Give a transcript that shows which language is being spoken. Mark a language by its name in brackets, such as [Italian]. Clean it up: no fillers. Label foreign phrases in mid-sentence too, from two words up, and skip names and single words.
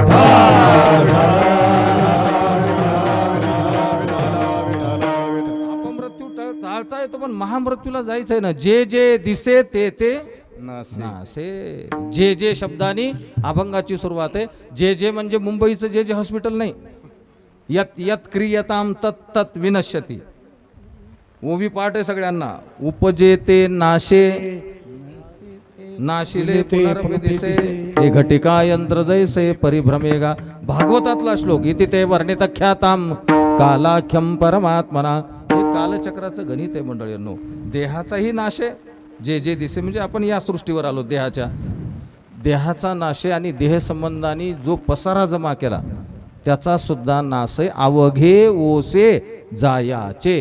[Marathi] अपमृत्यू टाळता येतो, पण महामृत्यूला जायचंय ना. जे जे दिसे ते ते नासे. जे जे शब्दानी अभंगाची सुरुवात आहे. जे जे म्हणजे मुंबईचं जे जे हॉस्पिटल नाही. [Sanskrit] यत यत क्रियताम तत् तत् विनश्यती. [Marathi] ओवी पाठ आहे सगळ्यांना. उपजे ते नाशे, नाशिले पुनर्विदिसे, हे घटिका यंत्र जैसे परिभ्रमेगा. भागवतातला श्लोक. [Sanskrit] इति ते वर्णित ख्याताम कालाख्यम परमात्मना. [Marathi] हे कालचक्राचं गणित आहे मंडळींनो. देहाचाही नाश आहे. जे जे दिसे म्हणजे आपण या सृष्टीवर आलो, देहाचा नाश आहे. आणि देह संबंधाने जो पसारा जमा केला त्याचा सुद्धा नाश आहे. अवघे ओसे जायाचे.